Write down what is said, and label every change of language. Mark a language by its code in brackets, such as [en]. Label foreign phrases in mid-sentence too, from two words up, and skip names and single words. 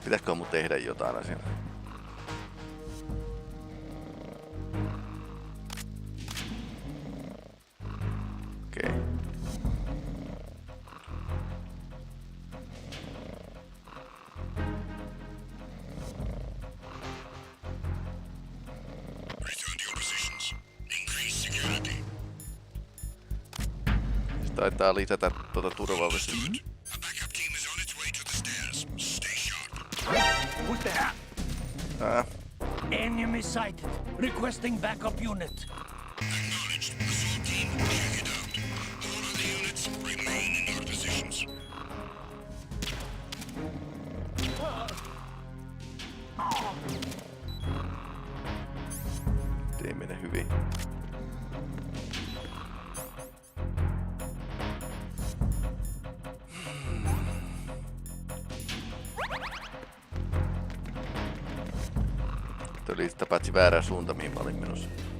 [fi] Pitäisikö mun tehdä jotain asiaa? Okei. [en] Return to your positions. Increase security. [fi] Se taitaa lisätä tuota turvallisuutta. [en] A backup team is on its way to the stairs. Stay sharp. Who's there? Enemy sighted. Requesting backup unit. Acknowledged. Assault team, check it out. All of the units remain in your positions. [fi] Ei mene hyvin. Tuo oli sitä paitsi väärä suunta, mihin mä olin menossa.